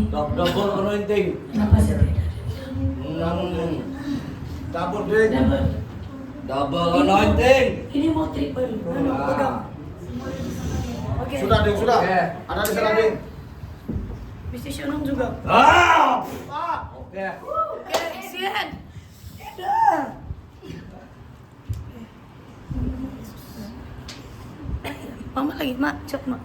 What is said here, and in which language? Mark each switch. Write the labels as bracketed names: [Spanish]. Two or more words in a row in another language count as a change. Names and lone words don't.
[English] Double anointing. [Indonesian] Kenapa sih? [English] Double drink. Double anointing. [Indonesian] Ini mau triple. Ano, pegang. Oke. Sudah, Ding, sudah. Oke. Ada di sana, Ding. Mesti Shonong juga. Ah. Ah. Oke. Oke, sian. Mama lagi, Mak. Cek, Mak.